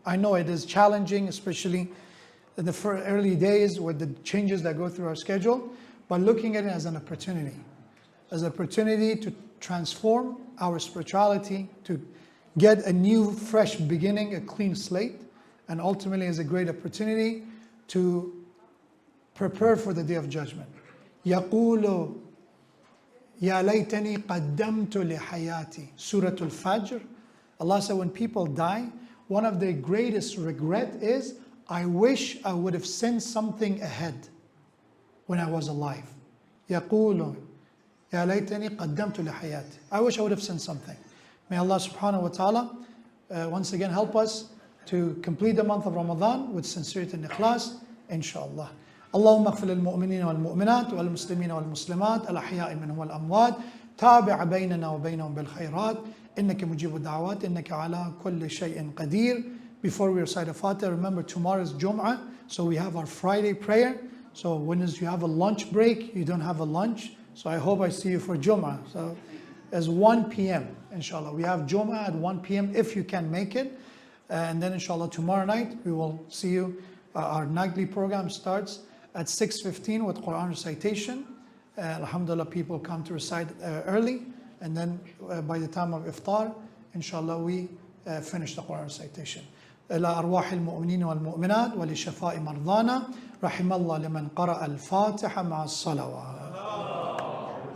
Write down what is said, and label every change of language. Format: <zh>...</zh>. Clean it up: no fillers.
<en>I know it is challenging, especially in the early days with the changes that go through our schedule, but looking at it as an opportunity to transform our spirituality, to get a new, fresh beginning, a clean slate, and ultimately is a great opportunity to prepare for the Day of Judgment.</en> <ar>يقول يا ليتني قدمت لحياتي.</ar> <en>Surah Al-Fajr. Allah said when people die, one of their greatest regret is, I wish I would have sent something ahead when I was alive.</en> <ar>يقول يا ليتني قدمت لحياتي.</ar> <en>I wish I would have sent something. May Allah subhanahu wa ta'ala once again help us to complete the month of Ramadan with sincerity and ikhlas, inshallah.</en> <ar>اللهم اغفر للمؤمنين والمؤمنات والمسلمين والمسلمات الأحياء منهم والأموات تابع بيننا وبينهم بالخيرات إنك مجيب الدعوات إنك على كل شيء قدير.</ar> <en>Before we recite a Fatiha, remember tomorrow is Jum'ah, so we have our Friday prayer. So when you have a lunch break, you don't have a lunch. So I hope I see you for Jum'ah. So it's 1 p.m. inshallah. We have Jum'ah at 1 p.m. if you can make it. And then inshallah tomorrow night we will see you. Our nightly program starts at 6:15 with Quran recitation. Alhamdulillah, people come to recite early. And then by the time of iftar, inshallah, we finish the Quran recitation.</en> <ar>إلى أرواح المؤمنين والمؤمنات ولشفاء مرضانا رحم الله لمن قرأ الفاتحة مع الصلوات.</ar>